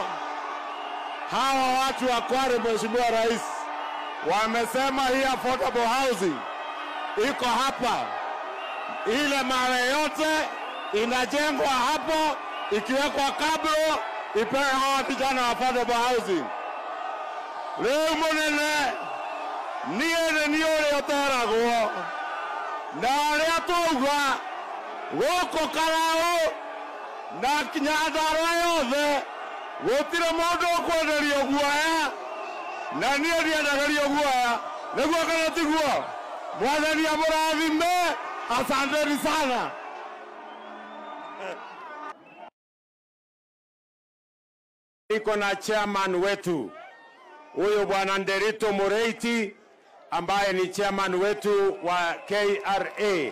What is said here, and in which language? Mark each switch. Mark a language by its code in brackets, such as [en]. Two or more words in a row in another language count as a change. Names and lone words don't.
[sw] Hawa watu wa Kware, Mheshimiwa Rais, wamesema hii [en] affordable housing [sw] iko hapa. Ile mara yote inajengwa hapo, ikiwekwa kablo, ipewe hawa vijana wa [en] affordable housing. [ki] Leo munene niye otaragwo na aria tuga goko karao na Nyandarua yothe gutire mundu ukwenderio guoya na niye ndienderio guoya niguo kana tiguo. Mwathani amurathime. [sw] Asanteni sana. Iko na [en] chairman wetu [sw] huyo Bwana Nderito Mureiti ambaye ni chairman wetu wa KRA.